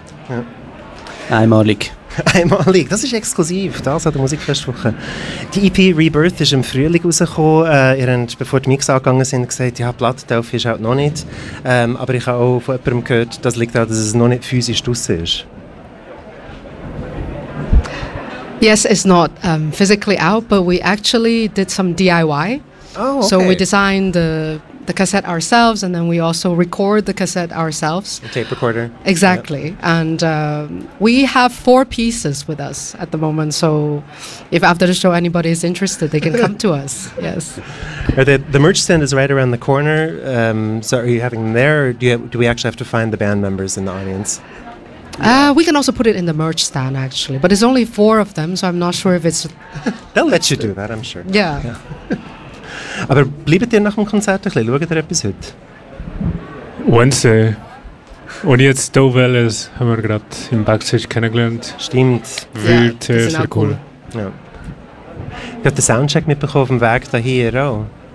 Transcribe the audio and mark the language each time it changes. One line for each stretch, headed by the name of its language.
German: Ja. Einmalig. Einmalig, das ist exklusiv, das an der Musikfestwoche. Die EP Rebirth ist im Frühling rausgekommen. Ihr habt, bevor die Mix angegangen sind, gesagt, ja, Plattdelf ist halt noch nicht. Aber ich habe auch von jemandem gehört, das liegt daran, dass es noch nicht physisch draußen ist.
English: Yes, it's not physically out, but we actually did some DIY. Oh, okay. So we designed the cassette ourselves, and then we also record the cassette ourselves. A tape recorder. Exactly. Yep. And we have 4 pieces with us at the moment, so if after the show anybody is interested, they can come to us. Yes. The merch stand is right around the corner. So are you having them there, or do we actually have to find the band members in the audience? We can also put it in the merch stand, actually. But there's only 4 of them, so I'm not sure if it's... They'll let you do that, I'm sure. Yeah.
German: Aber bleibt ihr nach dem Konzert ein bisschen? Schaut ihr etwas heute? Wednesday. Und jetzt Dove Ellis haben wir gerade im Backstage kennengelernt. Stimmt. Wild, yeah, sehr cool. Ja. Ich habe den Soundcheck mitbekommen auf dem Weg da hier auch.